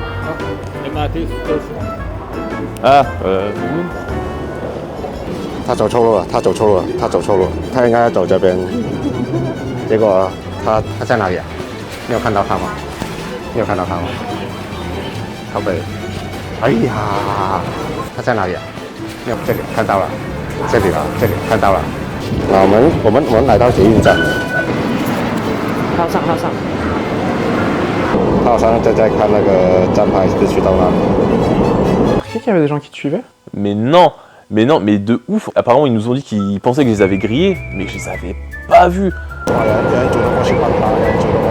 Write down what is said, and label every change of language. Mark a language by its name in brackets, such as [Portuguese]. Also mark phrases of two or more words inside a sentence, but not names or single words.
[English] MRT Station. Ah. [Chinese] 他走错路了，他应该要走这边，结果他在哪里啊？你有看到他吗？台北，哎呀，他在哪里啊？没有，这里看到了，这里看到了。那我们来到捷运站，好上。他好像在看那个站牌，是去到那里。 [French] Qu'il y avait des gens qui te suivaient? Mais non, mais de ouf. Apparemment, ils nous ont dit qu'ils pensaient que je les avais grillés, mais je les avais pas vus. [Chinese] 有一组都过去帮他，有一组